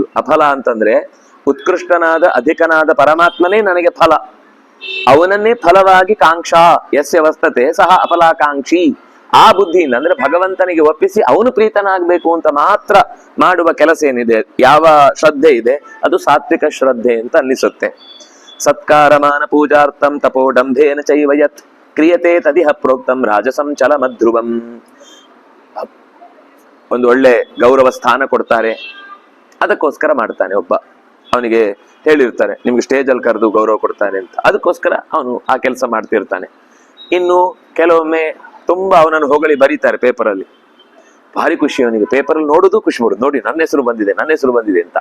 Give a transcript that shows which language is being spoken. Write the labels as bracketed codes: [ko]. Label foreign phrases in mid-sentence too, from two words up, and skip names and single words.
[kn] ಅಫಲ ಅಂತಂದ್ರೆ ಉತ್ಕೃಷ್ಟನಾದ ಅಧಿಕನಾದ ಪರಮಾತ್ಮನೇ ನನಗೆ ಫಲ, ಅವನನ್ನೇ ಫಲವಾಗಿ [sa] ಕಾಂಕ್ಷಾ ಯಸ್ಯ ವಸ್ತತೆ ಸಹ ಅಫಲಾಕಾಂಕ್ಷಿ. [kn] ಆ ಬುದ್ಧಿಯಿಂದ ಅಂದ್ರೆ ಭಗವಂತನಿಗೆ ಒಪ್ಪಿಸಿ ಅವನು ಪ್ರೀತನಾಗಬೇಕು ಅಂತ ಮಾತ್ರ ಮಾಡುವ ಕೆಲಸ ಏನಿದೆ, ಯಾವ ಶ್ರದ್ಧೆ ಇದೆ, ಅದು ಸಾತ್ವಿಕ ಶ್ರದ್ಧೆ ಅಂತ ಅನ್ನಿಸುತ್ತೆ. [sa] ಸತ್ಕಾರಮಾನ ಪೂಜಾರ್ಥಂ ತಪೋಡಂಭೇನ ಚೈವ ಯತ್ ಕ್ರಿಯತೆ ತದಿಹ ಪ್ರೋಕ್ತಂ ರಾಜಸಂ ಚಲಮಧ್ರುವಂ. [kn] ಒಂದು ಒಳ್ಳೆ ಗೌರವ ಸ್ಥಾನ ಕೊಡ್ತಾರೆ, ಅದಕ್ಕೋಸ್ಕರ ಮಾಡ್ತಾನೆ ಒಬ್ಬ. ಅವನಿಗೆ ಹೇಳಿರ್ತಾರೆ ನಿಮ್ಗೆ ಸ್ಟೇಜ್ ಅಲ್ಲಿ ಕರೆದು ಗೌರವ ಕೊಡ್ತಾರೆ ಅಂತ, ಅದಕ್ಕೋಸ್ಕರ ಅವನು ಆ ಕೆಲಸ ಮಾಡ್ತಿರ್ತಾನೆ. ಇನ್ನು ಕೆಲವೊಮ್ಮೆ ತುಂಬಾ ಅವನನ್ನು ಹೊಗಳಿ ಬರೀತಾರೆ ಪೇಪರಲ್ಲಿ, ಭಾರಿ ಖುಷಿ ಅವನಿಗೆ, ಪೇಪರಲ್ಲಿ ನೋಡುದು ಖುಷಿ ಪಡುದು, ನೋಡಿ ನನ್ನ ಹೆಸರು ಬಂದಿದೆ ನನ್ನ ಹೆಸರು ಬಂದಿದೆ ಅಂತ.